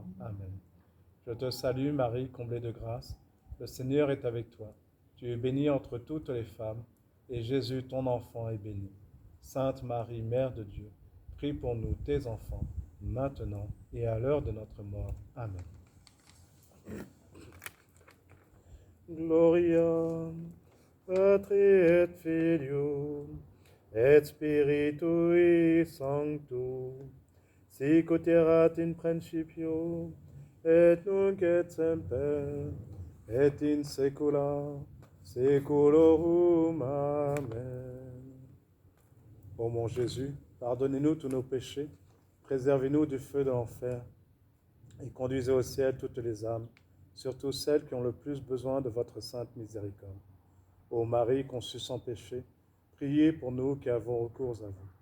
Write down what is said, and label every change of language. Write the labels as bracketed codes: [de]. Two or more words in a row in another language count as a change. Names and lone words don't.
[fr] Amen. Je te salue, Marie, comblée de grâce. Le Seigneur est avec toi. Tu es bénie entre toutes les femmes, et Jésus, ton enfant, est béni. Sainte Marie, Mère de Dieu, prie pour nous, tes enfants, maintenant et à l'heure de notre mort. Amen. [la] Gloria Patri et Filio et Spiritui Sancto, sic ut erat in principio, et nunc et semper, et in saecula saeculorum. Amen. [fr] Ô mon Jésus, pardonnez-nous tous nos péchés, préservez-nous du feu de l'enfer, et conduisez au ciel toutes les âmes, surtout celles qui ont le plus besoin de votre sainte miséricorde. Ô Marie conçue sans péché, priez pour nous qui avons recours à vous.